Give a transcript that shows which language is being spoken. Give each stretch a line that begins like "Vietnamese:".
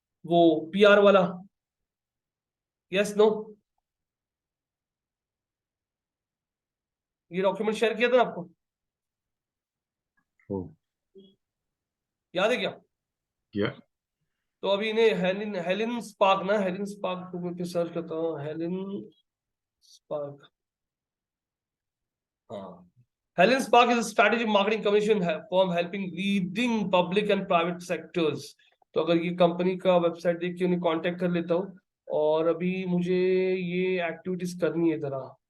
Hindi: वो पीआर वाला, yes no, ये डॉक्यूमेंट शेयर किया था ना आपको,
English: Oh.
Hindi: याद है क्या?
English: Yeah.
Hindi: तो अभी इन्हें हेलिन हेलिन स्पार्क ना, हेलिन स्पार्क को मैं सर्च करता हूँ, हेलिन स्पार्क।
English: हाँ, Helen Spark is a strategic marketing commission firm helping leading public and private sectors।
Hindi: तो अगर ये कंपनी का वेबसाइट देख के उन्हें कांटेक्ट कर लेता हूँ, और अभी मुझे ये एक्टिविटीज करनी है जरा।